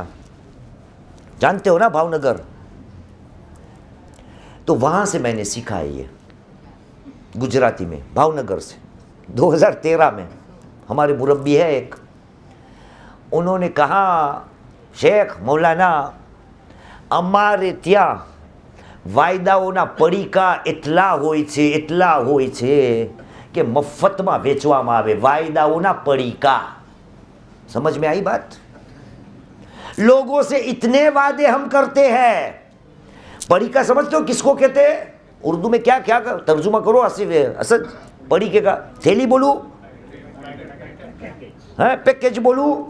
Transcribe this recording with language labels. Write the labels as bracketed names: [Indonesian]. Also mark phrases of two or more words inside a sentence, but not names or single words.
[Urdu] جانتے ہو نا بھاؤنگر؟ تو وہاں سے میں نے سیکھا ہے یہ گجراتی میں، بھاؤنگر سے. 2013 میں ہمارے مربی ہے ایک، انہوں نے کہا شیخ مولانا [Gujarati] અમારે ત્યાં વાયદાઓના પડીકા એટલા હોય છે [Urdu] کہ [Gujarati] مفتમાં વેચવામાં આવે. વાયદાઓના પડીકા. [Urdu] سمجھ میں آئی بات؟ لوگوں سے اتنے وعدے ہم کرتے ہیں. پڑیکا سمجھتے ہو کس کو کہتے ہیں؟ اردو میں کیا ترجمہ کرو اسد پڑیکے کا. تھیلی بولو؟ پیکیج بولو؟